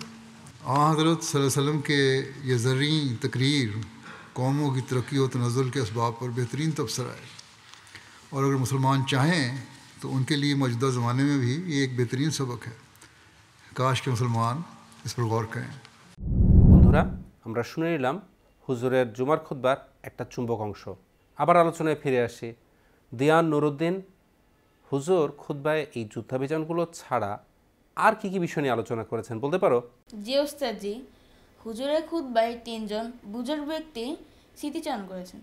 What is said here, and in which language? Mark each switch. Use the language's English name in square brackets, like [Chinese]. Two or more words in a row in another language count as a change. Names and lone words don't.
[Urdu] حضرت [Arabic] صلی اللہ علیہ وسلم [Urdu] کے یہ زرعی تقریر قوموں کی ترقی و تنزل کے اسباب پر بہترین تبصرہ ہے، اور اگر مسلمان چاہیں تو ان کے لیے موجودہ زمانے میں بھی یہ ایک بہترین سبق ہے۔ کاش کہ مسلمان اس پر غور کریں۔ [Bangla] বন্ধুরা, আমরা শুনে নিলাম হুজুরের জুমার খুতবার একটা চুম্বক অংশ। আবার আলোচনায় ফিরে আসি। দিয়ান নুরুদ্দিন হুজুর খুতবায় এই যুদ্ধাভিযানগুলো ছাড়া আর কি কি বিষয় নিয়ে আলোচনা করেছেন বলতে পারো? জি ওস্তাদজি, হুজুরের খুতবায় 3 জন বুজুর্গ ব্যক্তি স্মৃতিচারণ করেছেন।